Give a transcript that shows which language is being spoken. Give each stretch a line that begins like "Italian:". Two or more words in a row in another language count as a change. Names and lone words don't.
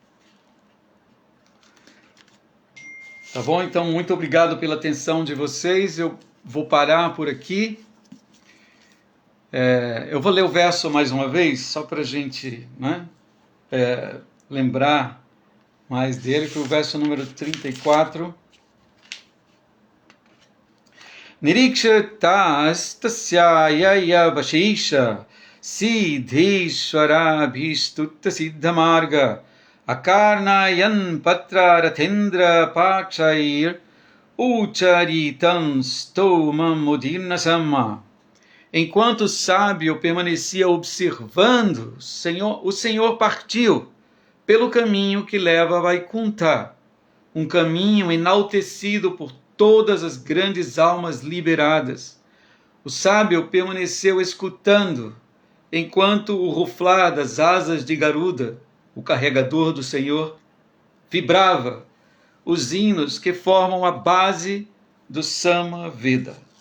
Portuguese: Tá bom? Então, muito obrigado pela atenção de vocês. Eu vou parar por aqui. Eu vou ler o verso mais uma vez, só para a gente, né, lembrar mais dele, que é o verso número 34.
Sanskrit: निरीक्षतस् तस्यय वशिष सिद्धेश्वर भिस्तुत्त सिद्धमार्ग आकर्णयन् पत्र रथेन्द्र पक्षैर् उच्चारितम् स्तोमम् मुदीर्ण सम्म.
Portuguese: Enquanto o sábio permanecia observando, o Senhor partiu pelo caminho que leva a Vaikuntha, um caminho enaltecido por todas as grandes almas liberadas. O sábio permaneceu escutando, enquanto o ruflar das asas de Garuda, o carregador do Senhor, vibrava os hinos que formam a base do Sama Veda.